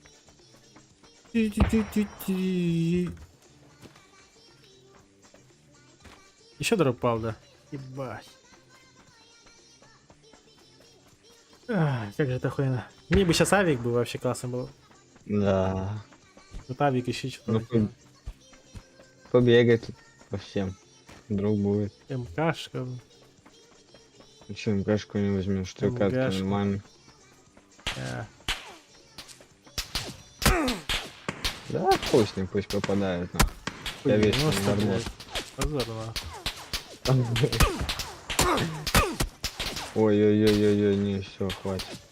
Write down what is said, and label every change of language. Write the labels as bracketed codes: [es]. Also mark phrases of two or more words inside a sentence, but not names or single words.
[ru] Еще дроп пал, да. Ебать. Ах, как же это охуенно. Мне бы сейчас авик был, вообще классно был. Да. Вот авик еще что-то. Ну, побегать тут по всем. Вдруг будет. МКшка. Че, МКшку не возьмешь, штыкатки МГшку. нормально. Э, Да, хуй с ним, пусть попадает, нахуй. Я весь 90, нормально. блядь. Позорно. Ой-ой-ой-ой-ой, не, все, хватит.